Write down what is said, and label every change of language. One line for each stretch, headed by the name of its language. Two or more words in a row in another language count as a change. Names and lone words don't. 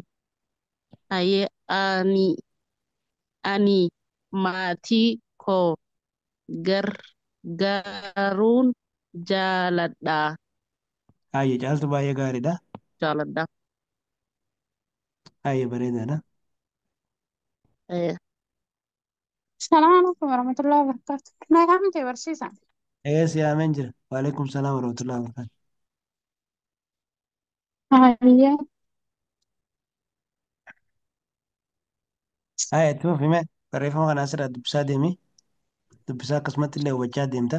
Oromo: Hayyee ani maatii koo gargaaruun jaaladha. Haayye caaltu baay'ee gaariidha. Jaaladha. Haayye bareedaadha. Eh,
Arabic: السلام عليكم ورحمة الله وبركاته.
Oromo: Nagaan miti barsiisa. Siyaameen jira.
Arabic: وعليكم السلام ورحمة الله وبركاته.
Oromo: Hayyee. Haayye itti fufi mee barreeffama kana asirraa dubbisaa deemi. Dubbisaa akkasumatti illee hubachaa deemta.